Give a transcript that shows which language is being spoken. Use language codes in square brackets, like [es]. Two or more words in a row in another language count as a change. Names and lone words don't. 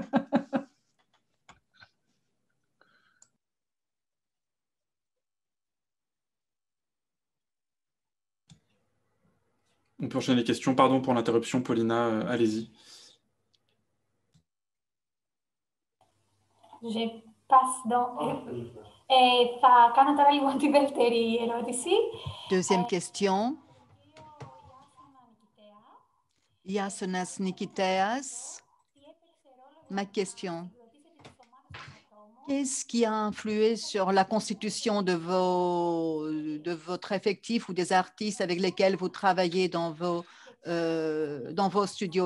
[fr] On peut enchaîner les questions. Pardon pour l'interruption, Paulina, allez-y. Je passe dans... [el] θα κάνω τώρα λίγο τη δεύτερη ερώτηση. [fr] Deuxième question. Iasonas Nikiteas. Ma question. Qu'est-ce qui a influé sur la constitution de votre effectif ou des artistes avec lesquels vous travaillez dans vos studios?